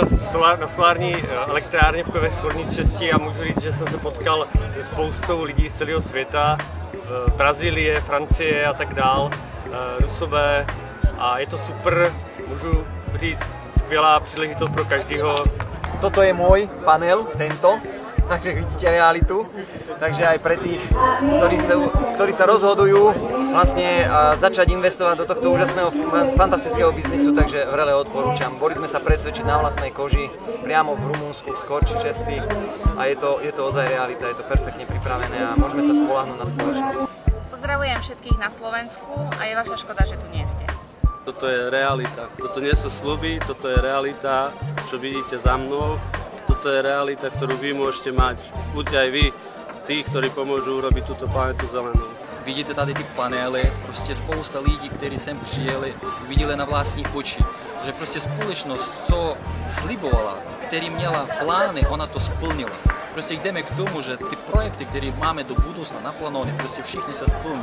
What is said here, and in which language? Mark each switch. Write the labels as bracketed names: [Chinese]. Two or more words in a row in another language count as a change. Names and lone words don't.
[Czech] na solární elektrárně v Horní Třesti a můžu říct, že jsem se potkal se spoustou lidí z celého světa, Brazílie, Francie a tak dál, Rusové, a je to super, můžu říct, skvělá příležitost pro každého. [Slovak] Toto je môj panel, tento, takže vidíte realitu. Takže aj pre tých, ktorí sa rozhodujú vlastne začať investovať do tohto úžasného, fantastického biznisu, takže vrele odporúčam. Boli sme sa presvedčiť na vlastnej koži, priamo v Rumunsku, v Skorči Česti, a je to ozaj realita, je to perfektne pripravené a môžeme sa spoľahnúť na spoločnosť. Pozdravujem všetkých na Slovensku a je vaša škoda, že tu nie ste. Toto je realita, toto nie sú sľuby, toto je realita, čo vidíte za mnou. Toto je realita, ktorú vy môžete mať, buďte aj vy, tí, ktorí pomôžu urobiť túto planetu zelenou. [Czech] Vidíte tady ty panely, prostě spousta lidí, kteří sem přijeli, viděli na vlastní oči, že prostě společnost, co slibovala, který měla plány, ona to splnila. Prostě jdeme k tomu, že ty projekty, které máme do budoucna naplánované, prostě všichni se splní.